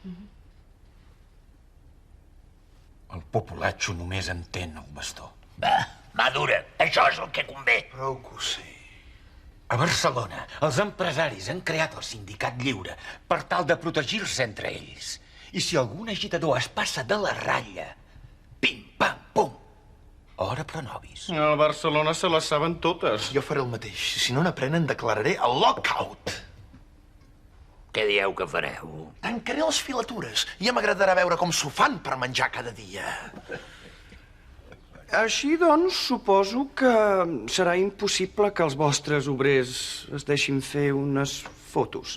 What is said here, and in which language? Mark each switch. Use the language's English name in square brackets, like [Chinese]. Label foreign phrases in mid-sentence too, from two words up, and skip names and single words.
[Catalan] El populatxo només entén el bastó. Va, mà dura, això és el que convé. Prou que ho sé. A Barcelona, els empresaris han creat el sindicat lliure per tal de protegir-se entre ells. I si algun agitador es passa de la ratlla, pim, pam, pum, [Latin] hora pro nobis. [Catalan] A Barcelona se les saben totes. Jo faré el mateix. Si no n'aprenen, declararé el lockout. Què dieu que fareu? Tancaré les filatures. Ja m'agradarà veure com s'ho fan per menjar cada dia. Així, doncs, suposo que serà impossible que els vostres obrers es deixin fer unes fotos.